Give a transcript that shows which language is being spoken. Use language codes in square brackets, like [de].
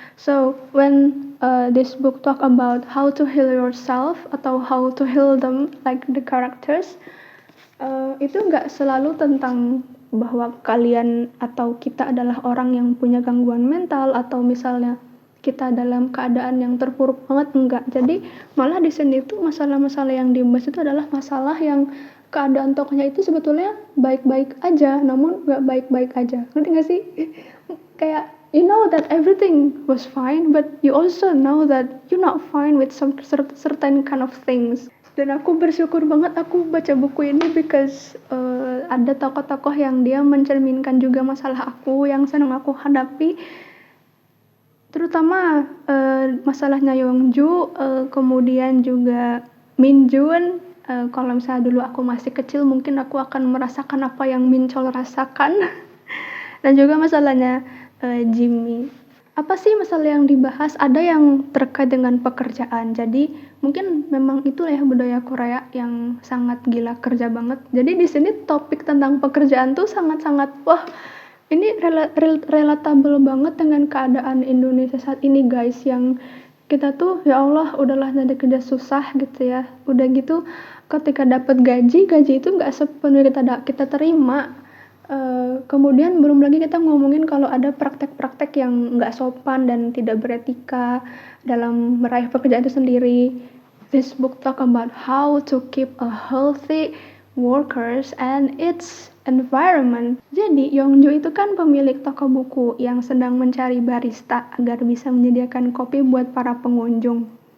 [en] So when this book talk about how to heal yourself atau how to heal them like the characters, [id] itu nggak selalu tentang bahwa kalian atau kita adalah orang yang punya gangguan mental atau misalnya kita dalam keadaan yang terpuruk banget, enggak. Jadi malah di sini tuh masalah-masalah yang dibahas itu adalah masalah yang keadaan tokohnya itu sebetulnya baik-baik aja, namun nggak baik-baik aja. Ngerti nggak sih? [en] Kayak you know that everything was fine, but you also know that you're not fine with some certain kind of things. [id] Dan aku bersyukur banget aku baca buku ini because ada tokoh-tokoh yang dia mencerminkan juga masalah aku yang sedang aku hadapi. Terutama masalahnya Yongju, kemudian juga Minjun. Kalau misalnya dulu aku masih kecil mungkin aku akan merasakan apa yang Minchol rasakan. Dan juga masalahnya Jimmy. Apa sih masalah yang dibahas? Ada yang terkait dengan pekerjaan. Jadi mungkin memang itulah ya budaya Korea yang sangat gila kerja banget. Jadi di sini topik tentang pekerjaan tuh sangat-sangat wah, ini relatable banget dengan keadaan Indonesia saat ini guys, yang kita tuh ya Allah udahlah jadi kerja susah gitu ya. Udah gitu ketika dapat gaji itu nggak sepenuhnya kita terima. Kemudian belum lagi kita ngomongin kalau ada praktek-praktek yang nggak sopan dan tidak beretika dalam meraih pekerjaan itu sendiri. [en] This book talk about how to keep a healthy workers and its environment. [id] Jadi Yongju itu kan pemilik toko buku yang sedang mencari barista agar bisa menyediakan kopi buat para pengunjung.